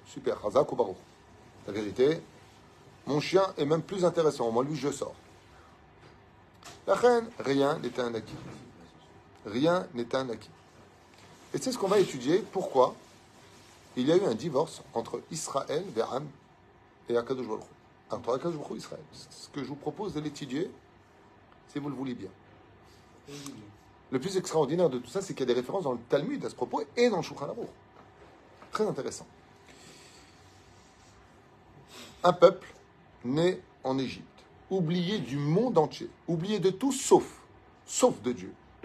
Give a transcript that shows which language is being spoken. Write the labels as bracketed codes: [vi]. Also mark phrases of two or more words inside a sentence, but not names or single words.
[fr] Super, Chazak ou Baruch. La vérité, mon chien est même plus intéressant. Moi, lui, je sors. La reine, rien n'est un acquis. Rien n'est un acquis. Et c'est ce qu'on va étudier. Pourquoi il y a eu un divorce entre Israël, Ve'am, et [he] הקדוש ברוך הוא. [fr] Entre [he] הקדוש ברוך הוא [fr] et Israël. Ce que je vous propose de l'étudier, si vous le voulez bien. Le plus extraordinaire de tout ça, c'est qu'il y a des références dans le Talmud à ce propos et dans le Shulchan Aruch. Très intéressant. Un peuple né en Égypte, oublié du monde entier, oublié de tout sauf de Dieu.